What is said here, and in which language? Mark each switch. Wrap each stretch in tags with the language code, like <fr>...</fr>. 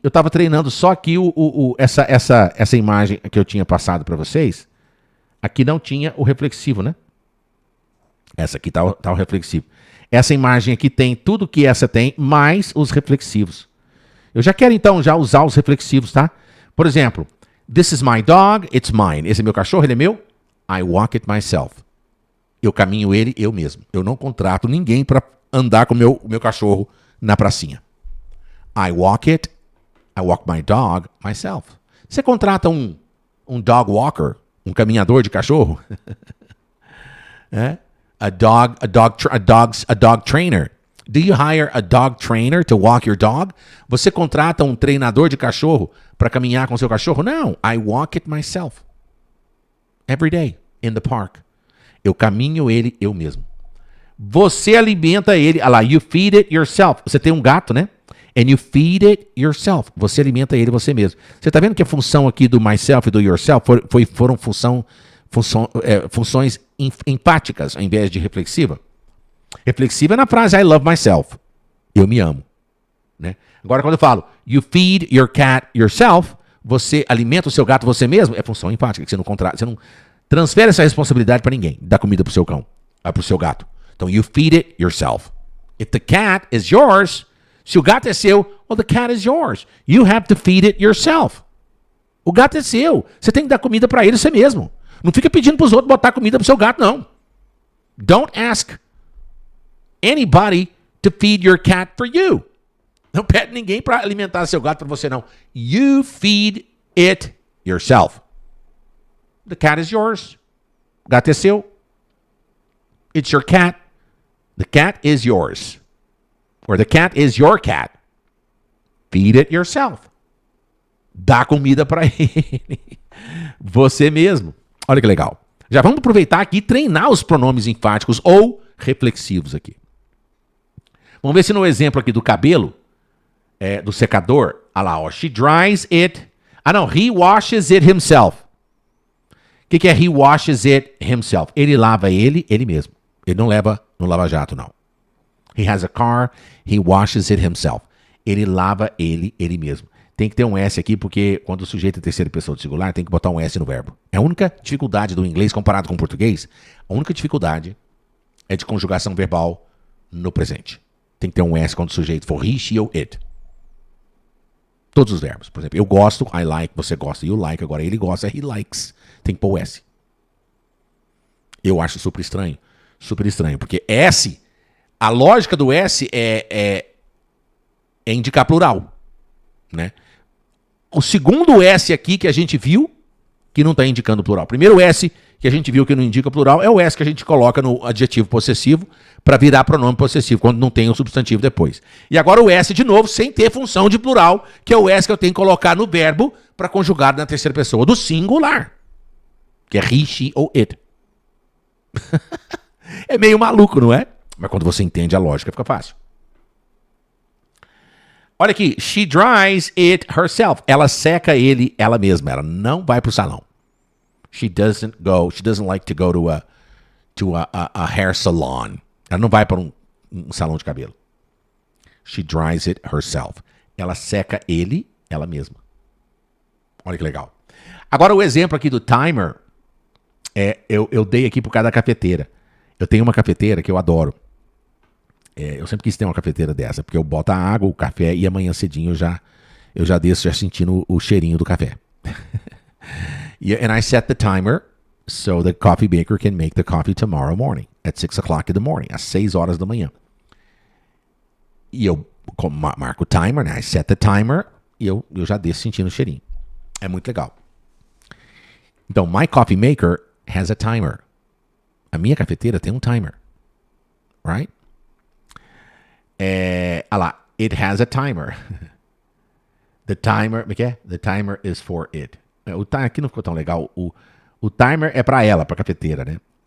<pt>Eu estava treinando só aqui essa imagem que eu tinha passado para vocês. Aqui não tinha o reflexivo, né? Essa aqui tá o reflexivo. Essa imagem aqui tem tudo que essa tem, mais os reflexivos. Eu já quero, então, já usar os reflexivos, tá? Por exemplo,</pt> <en>this is my dog, it's mine.</en> <pt>Esse é meu cachorro, ele é meu.</pt> <en>I walk it myself.</en> <pt>Eu caminho ele eu mesmo. Eu não contrato ninguém para andar com o meu cachorro na pracinha.</pt> <en>I walk my dog myself.</en> <pt>Você contrata um dog walker, um caminhador de cachorro?</pt> <en>A dog trainer. Do you hire a dog trainer to walk your dog?</en> <pt>Você contrata um treinador de cachorro para caminhar com seu cachorro?</pt> <en>Não. I walk it myself. Every day in the park.</en> <pt>Eu caminho ele eu mesmo. Você alimenta ele. Olha lá,</pt> <en>you feed it yourself.</en> <pt>Você tem um gato, né?</pt> <en>And you feed it yourself.</en> <pt>Você alimenta ele você mesmo. Você está vendo que a função aqui do myself e do yourself foram funções empáticas ao invés de reflexiva? Reflexiva é na frase</pt> <en>I love myself.</en> <pt>Eu me amo. Né? Agora, quando eu falo</pt> <en>you feed your cat yourself,</en> <pt>você alimenta o seu gato você mesmo, é função empática, que você não transfere essa responsabilidade para ninguém. Dá comida pro seu cão, pro seu gato.</pt> <en>Então, you feed it yourself. If the cat is yours,</en> <pt>se o gato é seu,</pt> <en>well, the cat is yours. You have to feed it yourself.</en> <pt>O gato é seu. Você tem que dar comida para ele você mesmo. Não fica pedindo pros outros botar comida pro seu gato, não.</pt> <en>Don't ask anybody to feed your cat for you.</en> <pt>Não pede ninguém para alimentar seu gato para você, não.</pt> <en>You feed it yourself. The cat is yours.</en> <pt>O gato é seu.</pt> <en>It's your cat. The cat is yours. Or the cat is your cat. Feed it yourself.</en> <pt>Dá comida para ele. Você mesmo. Olha que legal. Já vamos aproveitar aqui e treinar os pronomes enfáticos ou reflexivos aqui. Vamos ver se no exemplo aqui do cabelo, do secador, olha lá, ó,</pt> <en>she dries it.</en> <pt>Ah, não,</pt> <en>he washes it himself.</en> <pt>O que é he washes it himself? Ele lava ele mesmo. Ele não leva no lava-jato, não.</pt> <en>He has a car, he washes it himself.</en> <pt>Ele lava ele mesmo. Tem que ter um S aqui, porque quando o sujeito é terceira pessoa do singular, tem que botar um S no verbo. É a única dificuldade do inglês comparado com o português. A única dificuldade é de conjugação verbal no presente. Tem que ter um S quando o sujeito for he, she ou it. Todos os verbos. Por exemplo, eu gosto,</pt> <en>I like,</en> <pt>você gosta,</pt> <en>you like.</en> <pt>Agora ele gosta,</pt> <en>he likes.</en> <pt>Tem que pôr o S. Eu acho super estranho. Super estranho. Porque S, a lógica do S é indicar plural. Né? O segundo S aqui que a gente viu, que não está indicando plural. O primeiro S que a gente viu que não indica plural é o S que a gente coloca no adjetivo possessivo para virar pronome possessivo, quando não tem o substantivo depois. E agora o S de novo, sem ter função de plural, que é o S que eu tenho que colocar no verbo para conjugar na terceira pessoa do singular, que é he, she ou it. É meio maluco, não é? Mas quando você entende a lógica, fica fácil. Olha aqui,</pt> <en>she dries it herself.</en> <pt>Ela seca ele ela mesma. Ela não vai pro salão.</pt> <en>She doesn't like to go to a hair salon.</en> <pt>Ela não vai para um salão de cabelo.</pt> <en>She dries it herself.</en> <pt>Ela seca ele ela mesma. Olha que legal. Agora o exemplo aqui do timer, eu dei aqui por causa da cafeteira. Eu tenho uma cafeteira que eu adoro. Eu sempre quis ter uma cafeteira dessa, porque eu boto a água, o café, e amanhã cedinho eu já desço já sentindo o cheirinho do café.</pt> <en>And I set the timer so the coffee maker can make the coffee tomorrow morning at 6 o'clock in the morning,</en> <pt>às 6 horas da manhã. E eu marco o timer, né?</pt> <en>I set the timer</en> <pt>e eu já desço sentindo o cheirinho. É muito legal.</pt> <en>Então, my coffee maker has a timer.</en> <pt>A minha cafeteira tem um timer.</pt> <en>Right?</en> <pt>Olha lá,</pt> <en>it has a timer. The timer,</en> <pt>como é que é?</pt> <en>The timer is for it.</en> <pt>O timer aqui não ficou tão legal. O timer é para ela, para a cafeteira, né?</pt>